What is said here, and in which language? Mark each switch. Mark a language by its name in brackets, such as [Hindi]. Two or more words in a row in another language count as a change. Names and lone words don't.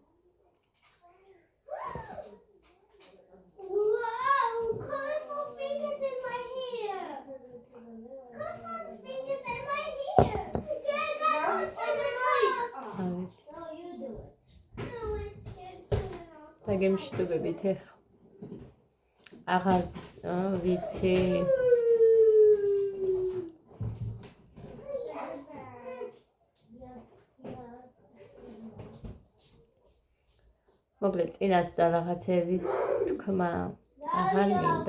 [English] Wow! Colorful fingers in my hair. Colorful fingers in my hair. Yeah, I got colorful fingers. No, you do it. No, it's good too. [Georgian] დაგემშვიდობებით ეხა. აღარ ვიცი. მოკლედ წინასწარ რაღაცების თქმა აღარ მინდა.